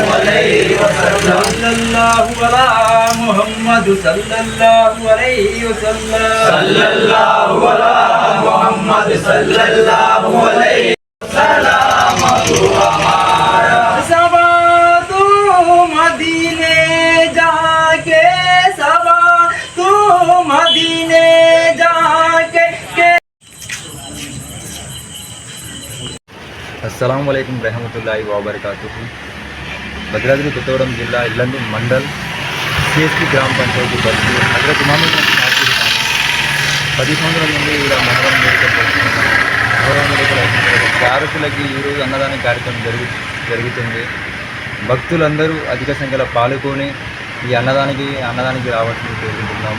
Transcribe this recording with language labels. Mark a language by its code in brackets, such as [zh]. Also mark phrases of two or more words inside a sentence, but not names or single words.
[ar] عليه وسلم صلى الله على محمد صلى الله عليه وسلم صلى الله على محمد صلى الله عليه سلام [ur] ہمارا صبا تو مدینے جاکے صبا تو مدینے جاکے [ar] السلام عليكم ورحمة الله وبركاته. [te] भद्राद्री కొత్తగూడెం జిల్లా ఇల్లందు మండల్ సిఎస్పి గ్రామ పంచాయతీ బస్తీ హజరత్ ఇమాం కాసిం 10 సంవత్సరాల నుండి ఇలా మొహరం చారకులకి ఈరోజు అన్నదాన కార్యక్రమం జరుగుతుంది. భక్తులందరూ అధిక సంఖ్యలో పాల్గొని ఈ అన్నదానికి రావాల్సింది కోరుకుంటున్నాము.